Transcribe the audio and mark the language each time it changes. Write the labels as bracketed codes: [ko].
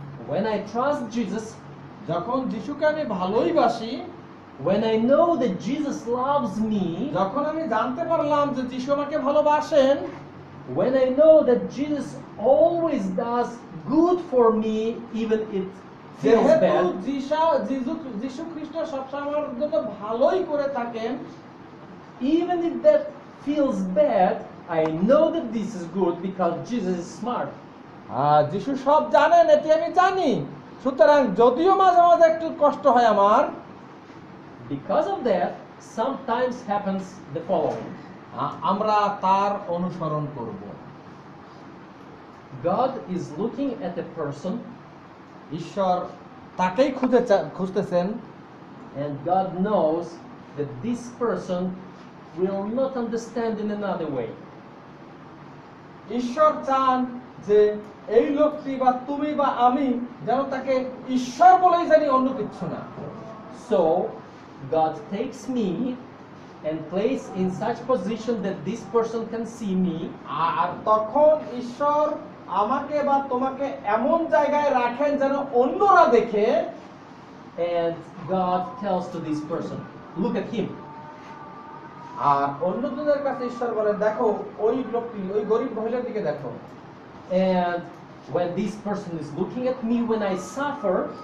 [en] When I trust Jesus, [bn] যখন যিশুকে আমি ভালোই বাসি, [en] when I know that Jesus loves me, [bn] যখন আমি জানতে পারলাম যে যিশু আমাকে ভালোবাসেন, [en] when I know that Jesus always does good for me even it feels [bn] যেহেতু [en] bad, [bn] যিশু খ্রিস্ট সবসময় আমার জন্য ভালোই করে থাকেন, [en] even if that feels bad, I know that this is good because Jesus is smart. [bn] যিশু সব জানেন এটি আমি জানি। সুতরাং যদিও মাঝে মাঝে একটু কষ্ট হয় আমার, [en] Because of that, sometimes happens the following. [bn] আমরা তার অনুসরণ করব। [en] God is looking at a person [bn] ঈশ্বর তাকেই খুঁজতেছেন, [en] and God knows that this person will not understand in another way. [bn] ঈশ্বর চান যে এই লোকটি বা তুমি বা আমি যেন তাকে ঈশ্বর বলেই জানি, অন্য কিছু না। [en] So, God takes me and place in such position that this person can see me, [bn] আর তখন ঈশ্বর আমাকে বা তোমাকে এমন জায়গায় রাখেন যেন অন্যরা দেখে, [en] and God tells to this person, look at him. [bn] আর অন্যজনের কাছে ঈশ্বর বলেন, দেখো ওই লোকটি, ওই গরিব মহিলার দিকে দেখো। [en] And when this person is looking at me when I suffer,